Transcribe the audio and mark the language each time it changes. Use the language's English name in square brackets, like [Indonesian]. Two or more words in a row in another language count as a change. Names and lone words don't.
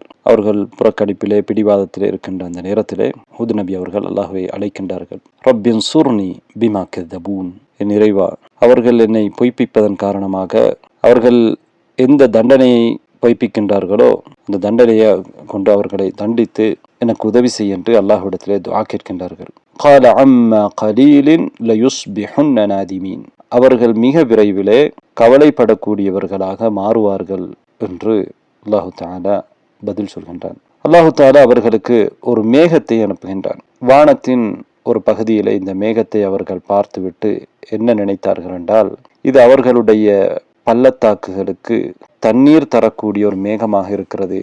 [Tamil] அவர்கள் புறக்கணிப்பிலே பிடிவாதத்திலே இருக்கின்ற அந்த நேரத்திலே ஹூத் நபி அவர்கள் அல்லாஹுவை அழைக்கின்றார்கள். [Arabic] رب انصرني بما كذبون, [Tamil] என் இறைவா, அவர்கள் என்னை பொய்ப்பிப்பதன் காரணமாக அவர்கள் எந்த தண்டனையை பொய்ப்பிக்கின்றார்களோ அந்த தண்டனையை கொண்டு அவர்களை தண்டித்து எனக்கு உதவி செய்ய என்று அல்லாஹ்விடத்திலே துஆ கேட்கின்றார்கள். [Arabic] قال عما قليل ليصبحن نادمين, [Tamil] அவர்கள் மிக விரைவிலே கவலைப்படக்கூடியவர்களாக மாறுவார்கள் என்று [Arabic] الله تعالى [Tamil] பதில் சொல்கின்றான். [Arabic] الله تعالى [Tamil] அவர்களுக்கு ஒரு மேகத்தை அனுப்புகின்றான். வானத்தின் ஒரு பகுதியிலே இந்த மேகத்தை அவர்கள் பார்த்துவிட்டு என்ன நினைத்தார்கள் என்றால், இது அவர்களுடைய பள்ளத்தாக்குகளுக்கு தண்ணீர் தரக்கூடிய ஒரு மேகமாக இருக்கிறது.